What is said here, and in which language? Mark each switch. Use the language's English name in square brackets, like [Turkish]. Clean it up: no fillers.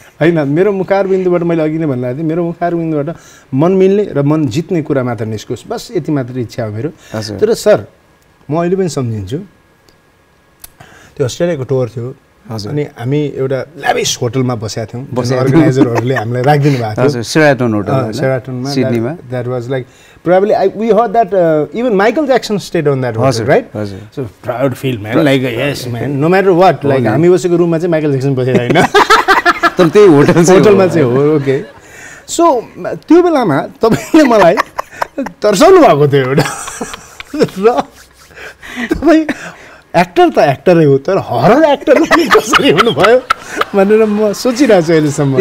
[Nepali] होइन मेरो मुखार बिन्दुबाट मैले अघि नै भन्नु थिएँ मेरो मुखार बिन्दुबाट मन मिल्ने र मन जित्ने कुरा मात्र निस्कोस् बस यति मात्र इच्छा हो मेरो तर सर म अहिले पनि सम्झिन्छु त्यो अस्ट्रेलियाको टुर थियो अनि हामी एउटा ल्याभिस होटलमा बसेका थियौँ अर्गनाइजरहरूले हामीलाई राखिदिनु भएको थियो सेराटनमा सिडनीमा [English] That was like probably we heard that even Michael Jackson stayed on that hotel, right? So proud feel man, like yes man, no matter what, like [Nepali] हामी बसेको रुममा चाहिँ माइकल ज्याक्सन बसेको हैन तर त्यही होटलमा चाहिँ हो ओके सो त्यो बेलामा तपाईले मलाई तर्साउनु भएको थियो एउटा र तपाई एक्टर त एक्टरै हो तर हरर एक्टर कसरी हुनुभयो भनेर म सोचिरहेको छु अहिलेसम्म